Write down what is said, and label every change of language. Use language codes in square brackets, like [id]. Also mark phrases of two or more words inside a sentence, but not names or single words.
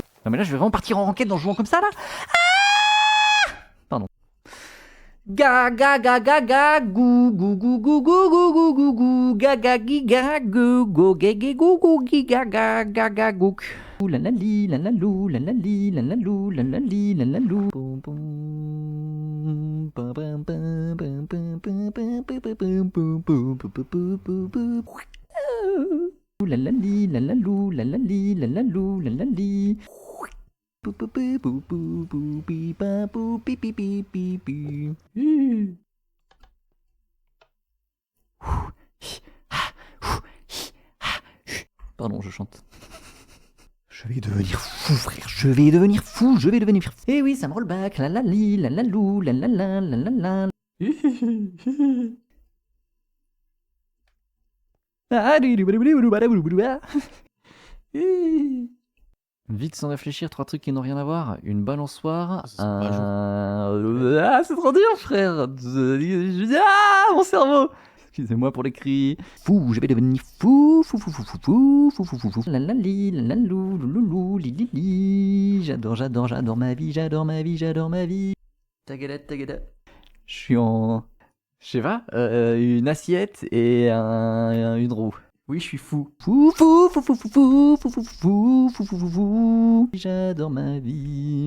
[fr] Non mais là je vais vraiment partir en enquête en jouant comme ça là. Ah, pardon. Ga ga ga ga ga gou gou gou gou gou gou gou gou gou ga ga gi ga gou go ge ge gou gou gi ga ga ga ga gouk. La la li, la la lou, la la li, la la lou, la la li, la la lou. Pom pom pam pam pam pam pam pam pam pam pam pam pam pam pam. La la li, la la lou, la la li, la la lou, la la li. Pou pou pou pou pou pou pi pa pou pi pi pi pi pi. Pardon, je chante. Je vais devenir fou, frère. Je vais devenir fou. Je vais devenir fou. Eh oui, ça me [en] roll back. La la li, la la lou, la la la la la la. [fr] Vite sans réfléchir, 3 trucs qui n'ont rien à voir. Une balançoire, Ah, c'est trop dur, frère. Ah, mon cerveau. Excusez-moi pour les cris. Fou, je vais devenir fou, fou, fou, fou, fou, fou, fou, fou, fou, fou. La la li, la la lou, lou, lou, lou, li, li, li. J'adore, j'adore, j'adore ma vie, j'adore ma vie, j'adore ma vie. Tagada, tagada. Je suis en... Je sais pas, une assiette et une roue. Oui, je suis fou. Fou, fou, fou, fou, fou, fou, fou, fou, fou, fou, fou, fou, fou. J'adore ma vie.